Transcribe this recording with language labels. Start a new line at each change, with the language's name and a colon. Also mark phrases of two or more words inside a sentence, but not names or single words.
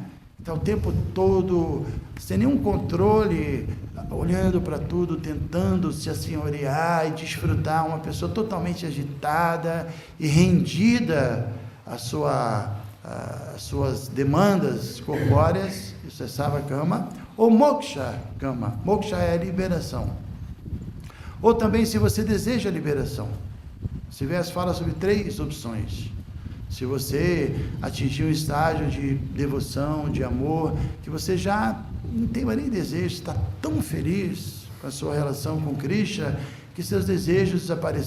Portuguese: Está o tempo todo, sem nenhum controle, olhando para tudo, tentando se assenhorear e desfrutar, uma pessoa totalmente agitada e rendida às suas demandas corpóreas, isso é savakama, ou
Sanskrit: moksha kama,
Portuguese: moksha é a liberação. Ou também, se você deseja a liberação, esse verso fala sobre 3 opções. Se você atingir um estágio de devoção, de amor, que você já não tem mais nem desejo, está tão feliz com a sua relação com Krishna, que seus desejos desapareceram.